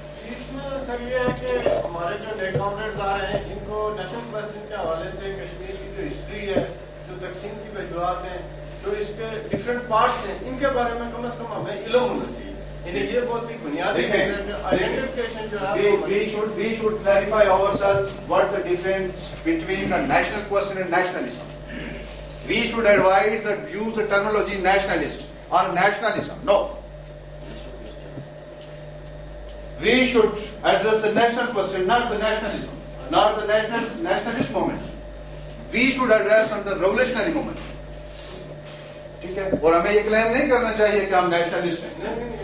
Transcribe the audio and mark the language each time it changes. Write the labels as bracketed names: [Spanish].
[Urdu] اس میں سر یہ ہے کہ ہمارے جو نئے کامریڈز آ رہے ہیں ان کو نیشنل کوشچن کے حوالے سے کشمیر کی جو ہسٹری ہے، جو تقسیم کی وجوہات ہیں، جو اس کے ڈفرینٹ پارٹس ہیں، ان کے بارے میں کم از کم ہمیں علم ہونا چاہیے. یعنی یہ بہت ہی بنیادی آئیڈینٹیفیکیشن جو ہے [English] we should clarify ourselves what the difference between a national question and nationalism. We should avoid the use the terminology nationalist or nationalism. No. We should address the national question, not the nationalism, not the nationalist movement. We should address on the revolutionary movement. [Urdu] ٹھیک ہے. اور ہمیں یہ کلیم نہیں کرنا چاہیے کہ ہم نیشنلسٹ ہیں.